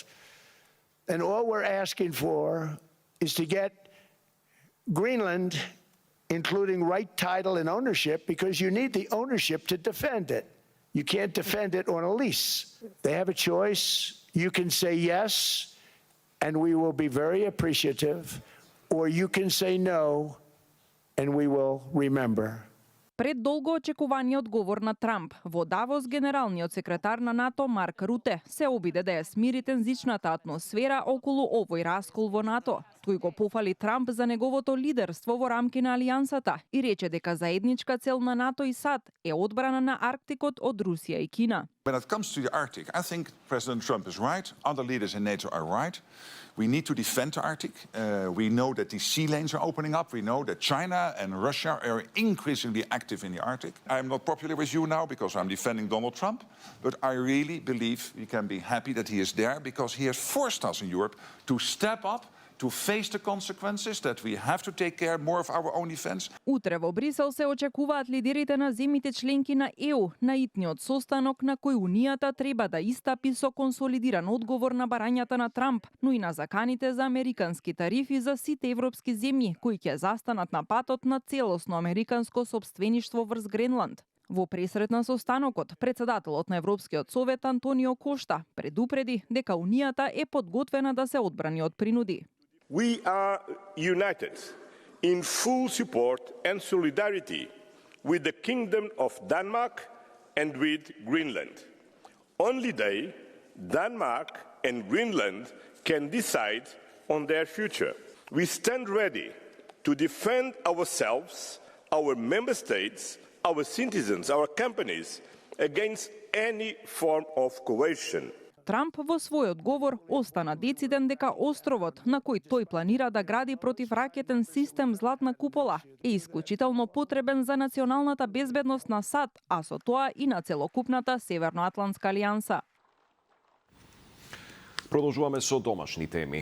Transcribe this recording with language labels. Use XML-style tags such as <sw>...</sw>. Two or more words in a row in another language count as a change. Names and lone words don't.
<en>And all we're asking for is to get Greenland, including right title and ownership, because you need the ownership to defend it. You can't defend it on a lease. They have a choice. You can say yes, and we will be very appreciative, or you can say no, and we will remember.</en> <mk>Пред долго очекуваниот говор на Трамп, во Давос генералниот секретар на НАТО Марк Руте се обиде да ја смири тензичната атмосфера околу овој раскол во НАТО. Тој го пофали Трамп за неговото лидерство во рамки на алијансата и рече дека заедничка цел на НАТО и САД е одбрана на Арктикот од Русија и Кина.</mk> <en>When it comes to the Arctic, I think President Trump is right. Other leaders in NATO are right. We need to defend the Arctic. We know that the sea lanes are opening up. We know that China and Russia are increasingly active in the Arctic. I'm not popular with you now because I'm defending Donald Trump, but I really believe we can be happy that he is there because he has forced us in Europe to step up, to face the consequences, that we have to take care more of our own defense.</en> <mk>Утре во Брисел се очекуваат лидерите на земјите членки на ЕУ на итниот состанок на кој Унијата треба да истапи со консолидиран одговор на барањата на Трамп, но и на заканите за американски тарифи за сите европски земји кои ќе застанат на патот на целосно американско сопствеништво врз Гренланд. Во пресрет на состанокот, председателот на Европскиот совет Антонио Кошта предупреди дека Унијата е подготвена да се одбрани од принуди.</mk> <en>We are united in full support and solidarity with the Kingdom of Denmark and with Greenland. Only they, Denmark and Greenland, can decide on their future. We stand ready to defend ourselves, our member states, our citizens, our companies against any form of coercion.</en> <mk>Трамп во својот говор остана дециден дека островот на кој тој планира да гради противракетен систем Златна купола е исклучително потребен за националната безбедност на САД, а со тоа и на целокупната Северноатлантска алијанса. Продолжуваме со домашни теми.</mk>